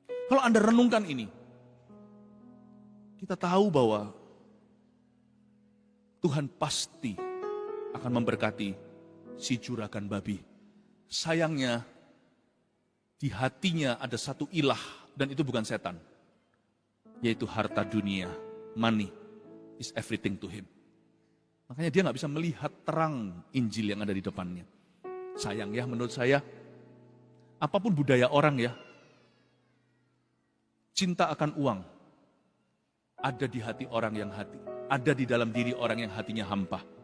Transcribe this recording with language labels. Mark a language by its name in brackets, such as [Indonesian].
[Indonesian] Kalau Anda renungkan ini, kita tahu bahwa Tuhan pasti akan memberkati si juragan babi. Sayangnya, di hatinya ada satu ilah, dan itu bukan setan. Yaitu harta dunia, [English] money is everything to him. [Indonesian] Makanya dia nggak bisa melihat terang Injil yang ada di depannya. Sayang ya, menurut saya, apapun budaya orang ya, cinta akan uang ada di hati orang yang ada di dalam diri orang yang hatinya hampa.